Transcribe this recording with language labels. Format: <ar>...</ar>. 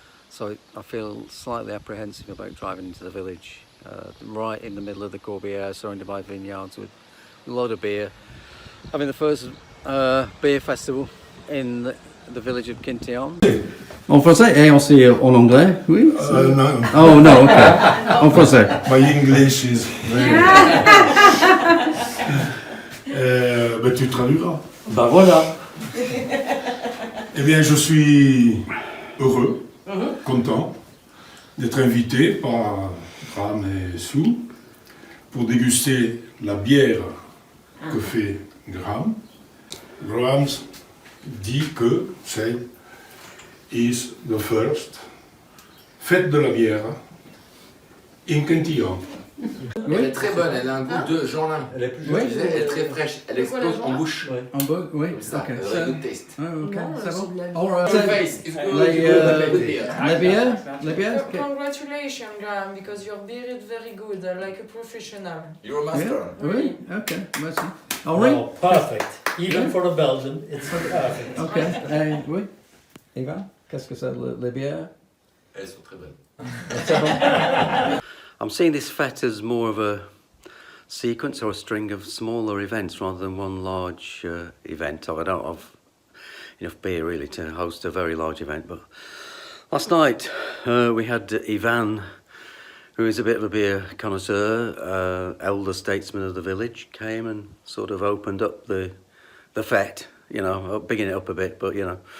<en>So I feel slightly apprehensive about driving into the village. Right in the middle of the Corbières, surrounded by vineyards with a lot of beer. Having the first beer festival in the village of Quintillan.</en> <fr>En français et aussi en anglais, oui?</fr> <en>No. Oh no, okay.</en> <fr>En français.</fr> <en>My English is very...</en> <fr>ben, tu traduiras. Bah voilà. Eh bien, je suis heureux, content d'être invité par Ram et Sue pour déguster la bière que fait Graham. Graham dit que c'est</fr> <en>is the first</en> <fr>fête de la bière in Quintillan. Elle est très bonne, elle a un goût de Jeanlin. Elle est plus jolie. Elle est très fraîche, elle explose en bouche. En bouche, oui. Ça,</fr> <en>Okay.</en> <fr>elle a un</fr> <en>good taste. Oh, okay.</en> <fr>C'est bon.</fr> <en>Your face is good.</en> <fr>Les bières.</fr> <en>Congratulations, Graham, because your beer is very good, like a professional. You're a master.</en> <fr>Oui, okay, merci. Henri?</fr> <en>Well, perfect. Even for the Belgian, it's perfect.</en> <fr>Okay. Oui. Ivan, qu'est-ce que c'est les bières? Elles sont très bonnes.</fr> <en>I'm seeing this fête as more of a sequence or a string of smaller events rather than one large event. I don't have enough beer really to host a very large event, but last night we had Ivan, who is a bit of a beer connoisseur, elder statesman of the village, came and sort of opened up the fête, you know, bigging it up a bit, but you know.</en>